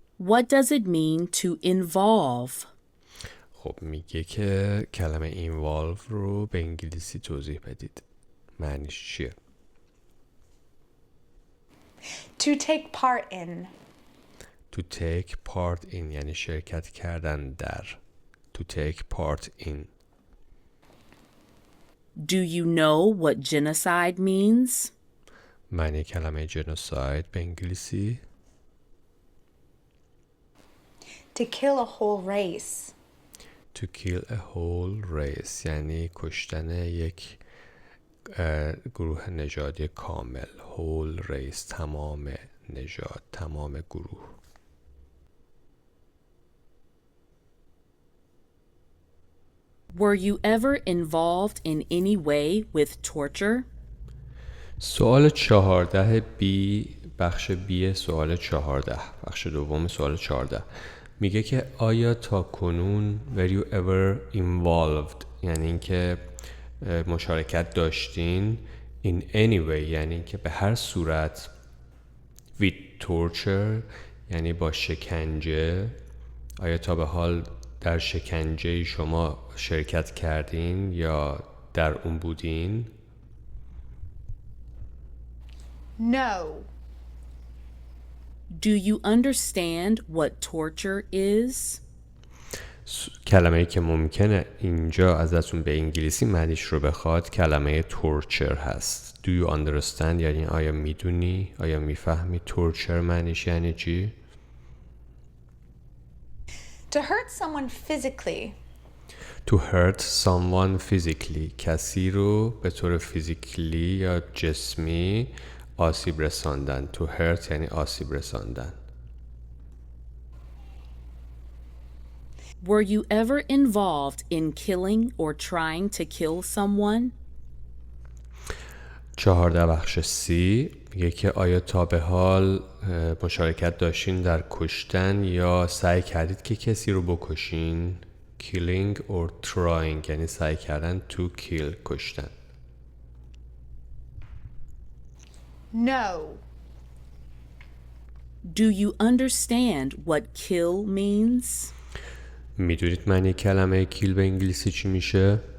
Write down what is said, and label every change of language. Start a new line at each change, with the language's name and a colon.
English: What does it mean to involve?
Persian: خب میگه که کلمه involve رو به انگلیسی توضیح بدید. معنیش چیه؟
English: To take part in. To take part in
Persian: یعنی شرکت کردن در.
English: To take part in. Do you know what genocide means?
Persian: معنی کلمه genocide به انگلیسی؟
English: To kill a whole race. To kill a whole race
Persian: یعنی کشتن یک گروه نژادی کامل.
English: whole race
Persian: تمام نژاد، تمام گروه.
English: Were you ever involved in any way with torture?
Persian: سوال 14 بی، بخش بی سوال 14، بخش دوم سوال 14 میگه که آیا تا کنون
English: were you ever involved،
Persian: یعنی اینکه مشارکت داشتین،
English: in any way
Persian: یعنی اینکه به هر صورت،
English: with torture
Persian: یعنی با شکنجه، آیا تا به حال در شکنجه شما شرکت کردین یا در اون بودین؟
English: No. Do you understand what torture is?
Persian: کلمه‌ای که ممکنه اینجا ازتون به انگلیسی معنیش رو بخواد کلمه torture هست.
English: Do you understand
Persian: یعنی آیا میدونی، آیا میفهمی torture معنیش یعنی چی؟
English: To hurt someone physically. To hurt someone physically،
Persian: کسی رو به طور فیزیکلی یا جسمی آسیب رساندن.
English: To hurt
Persian: یعنی آسیب رساندن.
English: Were you ever involved in killing or trying to kill someone?
Persian: 14 بخش سی میگه که آیا تا به حال مشارکت داشتین در کشتن یا سعی کردید که کسی رو بکشین؟
English: Killing or trying
Persian: یعنی سعی کردن
English: to kill،
Persian: کشتن.
English: No. Do you understand what kill means?
Persian: میدونید معنی کلمه کیل به انگلیسی چی میشه؟